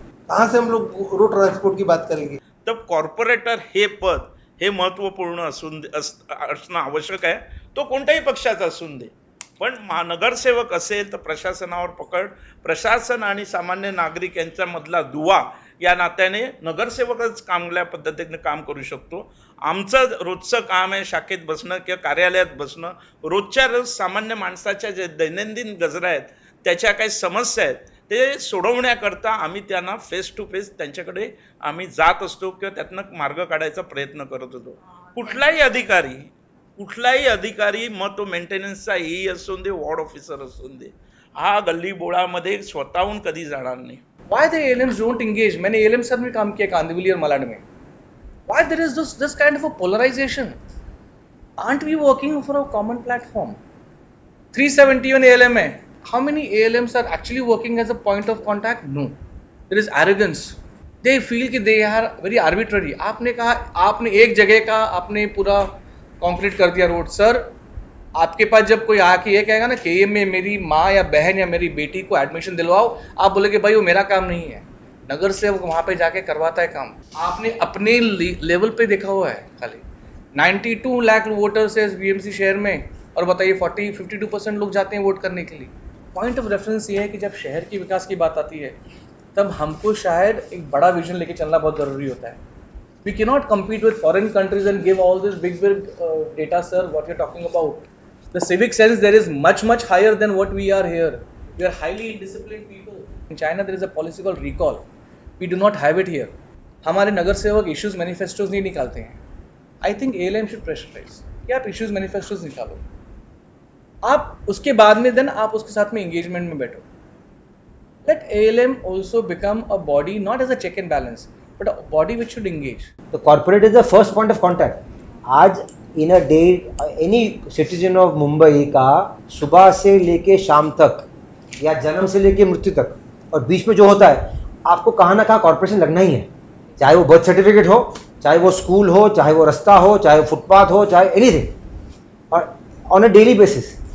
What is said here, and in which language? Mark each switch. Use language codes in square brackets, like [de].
[hi] कहाँ से हम लोग रोड ट्रांसपोर्ट की बात करेंगे. [mr] तर कॉर्पोरेटर हे पद हे महत्त्वपूर्ण असणं आवश्यक आहे. तो कोणत्याही पक्षाचा असून दे, पण नगरसेवक असेल तर प्रशासनावर पकड, प्रशासन आणि सामान्य नागरिक यांच्यामधला दुवा या नात्याने नगरसेवकच चांगल्या पद्धतीने काम करू शकतो. आमचं रोजचं काम आहे शाखेत बसणं किंवा कार्यालयात बसणं, रोजच्या रोज सामान्य माणसाच्या जे दैनंदिन गरजा आहेत, त्याच्या काही समस्या आहेत ते सोडवण्याकरता आम्ही त्यांना फेस टू फेस त्यांच्याकडे आम्ही जात असतो किंवा त्यातनं मार्ग काढायचा प्रयत्न करत होतो. कुठलाही अधिकारी मग तो मेंटेनन्सचा EE असून दे, वॉर्ड ऑफिसर असून दे, हा गल्ली बोळामध्ये स्वतःहून कधी जाणार नाही. [en] Why the ALMs don't engage? [hi] मैंने ALM साथ में काम किया कांदिवली और मलाड में. [en] Why there is this kind of a polarization? Aren't we working for a common platform? 371 ALM है. How many ALMs are actually working as a point of contact? No. There is arrogance. They feel कि they are very arbitrary. [hi] आपने कहा आपने एक जगह का आपने पूरा कंक्रीट कर दिया रोड. सर आपके पास जब कोई आके ये कहेगा ना KM में मेरी माँ या बहन या मेरी बेटी को एडमिशन दिलवाओ, आप बोले कि भाई वो मेरा काम नहीं है. नगर सेवक वहाँ पे जाके करवाता है काम. आपने अपने लेवल पे देखा हुआ है. खाली 92 लाख वोटर्स है BMC शहर में और बताइए 52% लोग जाते हैं वोट करने के लिए. पॉइंट ऑफ रेफरेंस ये है कि जब शहर की विकास की बात आती है तब हमको शायद एक बड़ा विजन लेके चलना बहुत ज़रूरी होता है. [en] We cannot compete with foreign countries and give all this big data, sir, what you're talking about. The civic sense there is much higher than what we are here. We are highly indisciplined people. In China there is a policy called recall. We do not have it here. [hi] हमारे नगर सेवक [en] issues manifestos [hi] नहीं निकालते हैं. [en] I think ALM should pressurize [hi] कि आप [en] issues manifestos निकालो. [hi] आप उसके बाद में then आप उसके साथ में engagement में बैठो. [en] Let ALM also become a body not as a check and balance, but a body which should engage. The corporate is the first point of contact. [hi] आज [en] in a day any citizen of [hi] Mumbai का सुबह से लेके शाम तक या जन्म से लेके मृत्यु तक और बीच में जो होता है आपको कहाँ ना कहाँ कॉर्पोरेशन लगना ही है. चाहे वो बर्थ सर्टिफिकेट हो, चाहे वो स्कूल हो, चाहे वो रास्ता हो, चाहे वो फुटपाथ हो, चाहे एनीथिंग, और [en] On a daily basis.